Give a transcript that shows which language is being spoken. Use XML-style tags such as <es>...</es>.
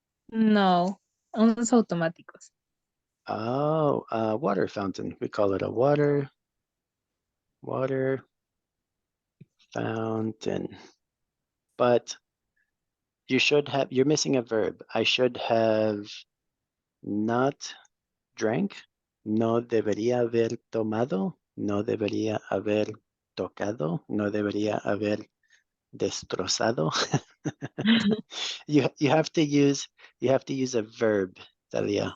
<es>No, unos automáticos.</es> <en>Oh, water fountain. We call it a water fountain. But you're missing a verb. I should have not drank.</en> <es>No debería haber tomado. No debería haber tocado. No debería haber destrozado.</es> <en>You have to use a verb, Talia.</en>